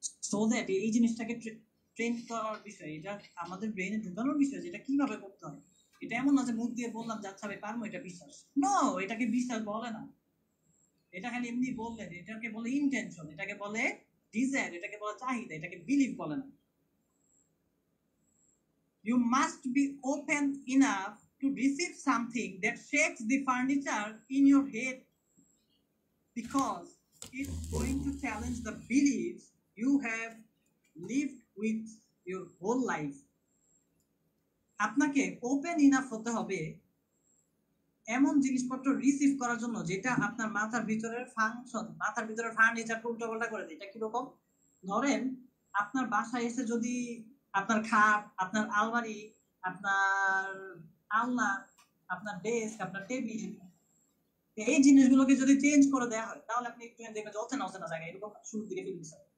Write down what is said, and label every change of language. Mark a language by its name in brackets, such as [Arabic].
[Bangla] So that এই জিনিসটাকে train করার বিষয়, এটা আমাদের ব্রেনে ঢুকানোর বিষয়, যেটা কিভাবে করতে হয়। এটা এমন না যে মুখ দিয়ে বললাম যে আচ্ছা ভাই পারবো, এটা বিশ্বাস। নো, এটাকে বিশ্বাস বলে না, এটা খালি এমনি বললেন। এটাকে বলে ইন্টেনশন, এটাকে বলে ডিজায়ার, এটাকে বলে চাহিদা, এটাকে বিলিভ বলে না। [English] You must be open enough to receive something that shakes the furniture in your head, because it's going to challenge the beliefs you have lived with your whole life. [Bangla] আপনাকে open enough হতে হবে এমন জিনিসপত্র receive করার জন্য যেটা আপনার মাথার ভিতরের ফাংশন, মাথার ভিতরের ফার্নিচারকে উল্টোপাল্টা করে দেয়। এটা কিরকম? ধরেন আপনার বাসায় এসে যদি আপনার খাট, আপনার আলমারি, আপনার আলনা, আপনার ডেস্ক, আপনার টেবিল, এই জিনিসগুলোকে যদি চেঞ্জ করে দেওয়া হয়, তাহলে আপনি একটু দেখবেন যে অচেনা অচেনা জায়গায় এরকম শুরুর দিকে ফিল দিচ্ছে।